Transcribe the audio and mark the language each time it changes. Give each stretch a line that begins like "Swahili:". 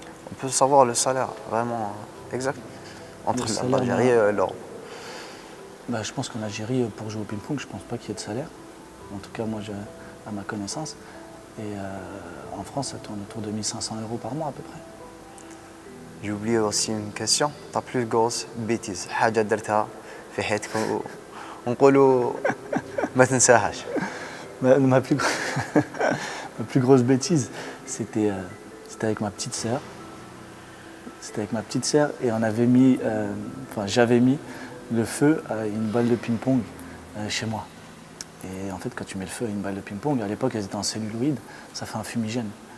French: On peut savoir le salaire vraiment exact entre Le salaire, l'Algérie et l'Europe. Je pense qu'en Algérie, pour jouer au ping-pong, je ne pense pas qu'il y ait de salaire. En tout cas, moi, à ma connaissance. Et en France, ça tourne autour de 1 500 € par mois à peu près. J'ai oublié aussi une question. Ta plus grosse bêtise
Arabic: حاجة درتها في حياتك ونقولوا ما تنساهاش.
French: Ma plus, ma plus grosse bêtise, c'était avec ma petite sœur. C'était avec ma petite sœur et on avait mis, j'avais mis le feu à une balle de ping-pong chez moi. Et en fait, quand tu mets le feu à une balle de ping-pong, à l'époque, elles étaient en celluloïd, ça fait un fumigène.